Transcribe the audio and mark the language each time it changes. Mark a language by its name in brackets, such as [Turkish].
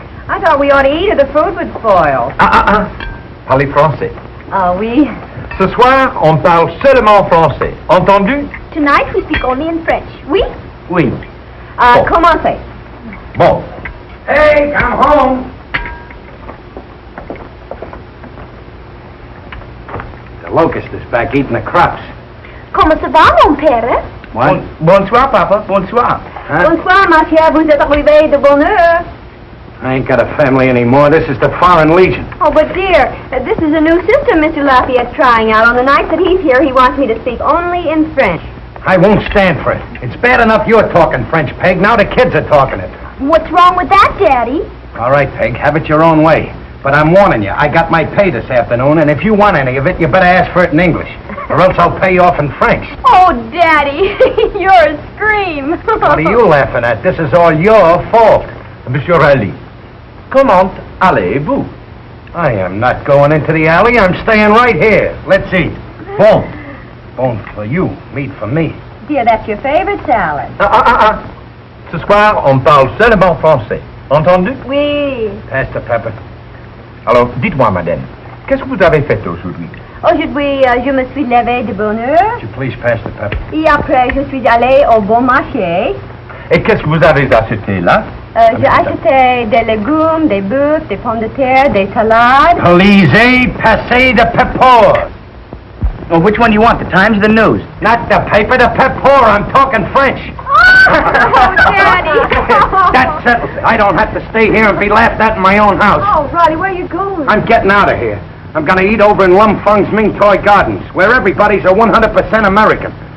[English] I thought we ought to eat or the food would spoil. [French] Parlez français. Ah, oui. Ce soir, on parle seulement français. Entendu? [English] Tonight we speak only in French. [French] Oui? Oui. Bon. Commencez. Bon. [English] Hey, I'm home. The locust is back eating the crops. [French] Comment ça va, mon père? [English] What? [French] Bonsoir, Papa. Bonsoir. Huh? Bonsoir, ma chère. Vous êtes arrivé de bonne heure. [English] I ain't got a family anymore. This is the Foreign Legion. Oh, but dear, this is a new system Mr. Lafayette's trying out. On the night that he's here, he wants me to speak only in French. I won't stand for it. It's bad enough you're talking French, Peg. Now the kids are talking it. What's wrong with that, Daddy? All right, Peg, have it your own way. But I'm warning you, I got my pay this afternoon, and if you want any of it, you better ask for it in English. Or else I'll pay you off in French. Oh, Daddy, you're a scream. What are you laughing at? This is all your fault. [French] Monsieur Riley, comment allez-vous? [English] I am not going into the alley. I'm staying right here. Let's eat. [French] Bon. [English] Bone for you, meat for me. Dear, that's your favorite salad. [French] Ce soir, on parle seulement français. Entendu? Oui. [English] Pass the pepper. [French] Alors, dites-moi, madame, qu'est-ce que vous avez fait aujourd'hui? Aujourd'hui, je me suis levée de bonne heure. [English] Would you please pass the pepper? [French] Et après, je suis allée au bon marché. Et qu'est-ce que vous avez acheté là? J'ai acheté des légumes, des bœufs, des pommes de terre, des salades. [English] Please, passez the pepper. Well, which one do you want, the Times or the News? Not the paper, the pepper. I'm talking French. Ah! Oh, Daddy. That settles it. I don't have to stay here and be laughed at in my own house. Oh, Ronnie, where are you going? I'm getting out of here. I'm going to eat over in Lum Fung's Ming Toy Gardens, where everybody's a 100% American.